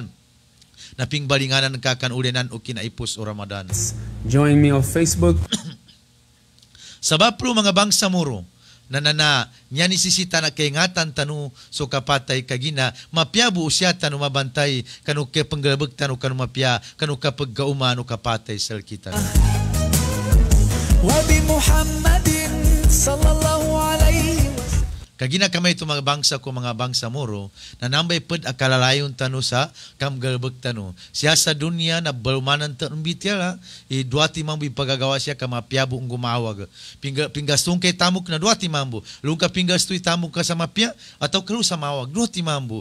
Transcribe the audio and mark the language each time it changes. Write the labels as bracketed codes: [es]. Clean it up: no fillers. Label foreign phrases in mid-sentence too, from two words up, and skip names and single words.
[mrw] Naping balinganan ka kan ulenan o kinaipos o Ramadan. [en] Join me on Facebook. [mrw] Sabab pro mga bangsa muro, nanana, niya nisisita na kaingatan tanu so kapatay kagina, mapiabu siya tanu mabantay, kanu ke penggalbag tanu kanu mapia, kanu kapagkauman o kapatay sal kita. Wabi Muhammadin [ar] صلى الله عليه وسلم. [mrw] Kagina kamay ito mga bangsa ko, mga bangsa muro, na nambay pud akalalayon tanu sa kamgalbag tanu. Siya sa dunia na balumanan tanong bitya, duati mambu ipagagawa siya kamapiabo ang gumawag. Pinggastong kay tamok na duati mambu. Lungka pinggastoy tamok ka sa mapya, ataw kalu sa mawag, duati mambu.